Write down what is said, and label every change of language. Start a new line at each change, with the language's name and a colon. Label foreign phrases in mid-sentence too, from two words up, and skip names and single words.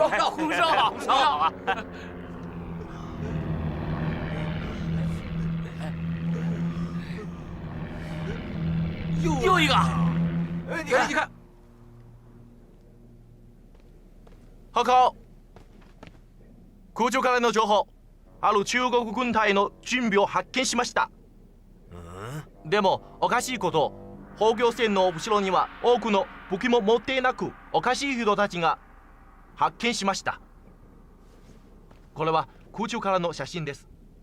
Chinese: 红烧啊，红烧好啊！又一个，哎，你看，你看，報告。
Japanese: 空中からの情報。ある中国軍隊の準備を発見しました。でもおかしいこと、砲撃線の後ろには多くの武器も持っていなく、おかしい人たちが発見しました。これは空中からの写真です。